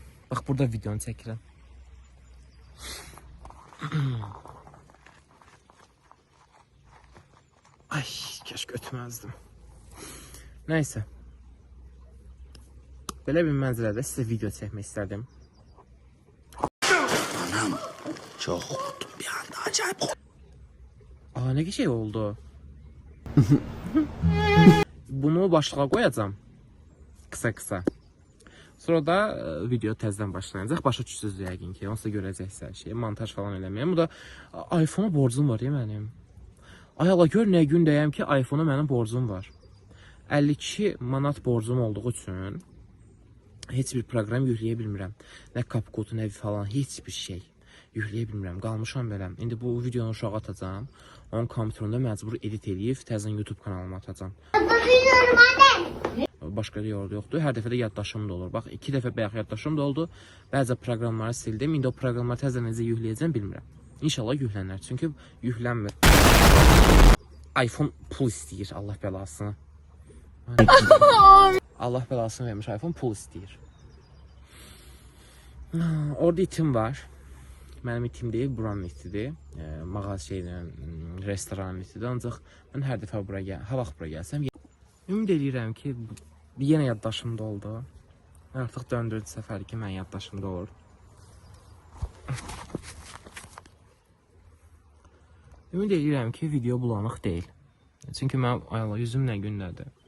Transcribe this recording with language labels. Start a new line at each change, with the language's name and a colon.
Azerbaijani: Bax burada videonu çəkirəm.
Turkish: Ay, keşke ötmezdim. Neyse.
Azerbaijani: Belə bir mənzərədə sizə video çəkmək istədim.
Turkish: Anam çok korktum bir anda, acayip korktum. Aa, ne şey oldu? Bunu başlığa koyacağım. Kısa.
Azerbaijani: Sonra da video təzədən başlayacaq. Başa düşürsünüz yəqin ki. Onsuz da görəcəksiniz hər şeyi. Montaj falan eləməyəm. Bu da iPhone-a borcum var ya mənim. Ay Allah, gör nə gün deyəm ki, iPhone-a mənim borcum var. 52 manat borcum olduğu üçün heç bir proqram yükləyə bilmirəm. Nə CapCut, nə falan, heç bir şey yükləyə bilmirəm. Qalmışam belə. İndi bu videonu uşağa atacağam. Onun kompüterində məcbur edit edib təzədən YouTube kanalıma atacağam. Başqa yolda yoxdur. Hər dəfə də yaddaşım da olur. Bax, 2 dəfə bayaq yaddaşım da oldu. Bəzi proqramları sildim. İndi o proqramları təzədən necə yükləyəcəm bilmirəm. İnşallah yüklənər. Çünki yüklənmir. iPhone pul istəyir. Allah bəlasını. Allah bəlasını vermiş. iPhone pul istəyir. Orada itim var. Mənim itim deyil, buranın itidir. Mağaz restoranın itidir. Ancaq mən hər dəfə ha vaxt bura gəlsəm, ümid edirəm ki, yenə yaddaşımda oldu. Artıq döndürdü səfər ki, mən yaddaşımda olur. Ümid edirəm ki, video bulanıq deyil. Çünki mən yüzüm nə gündədir.